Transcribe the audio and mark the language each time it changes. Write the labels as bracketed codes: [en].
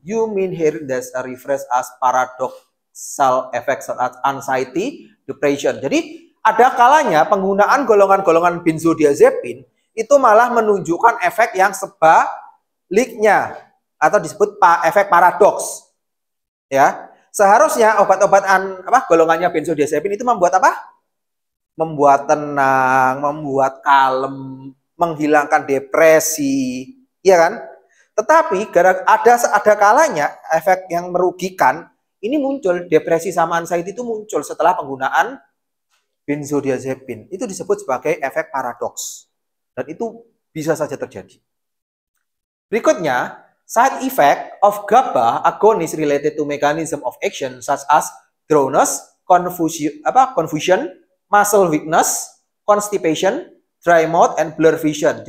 [en] You mean here there's a reference as paradoxal effects such as anxiety, depression. [id] Jadi ada kalanya penggunaan golongan-golongan benzodiazepine itu malah menunjukkan efek yang sebaliknya atau disebut efek paradoks. Ya, seharusnya obat-obatan golongannya benzodiazepine itu membuat apa? Membuat tenang, membuat kalem, menghilangkan depresi, ya kan? Tetapi ada kalanya efek yang merugikan ini muncul, depresi sama anxiety itu muncul setelah penggunaan benzodiazepine. Itu disebut sebagai efek paradoks. Dan itu bisa saja terjadi. [en] Berikutnya, side effect of GABA agonist related to mechanism of action such as drowsiness, confusion, muscle weakness, constipation, dry mouth, and blur vision.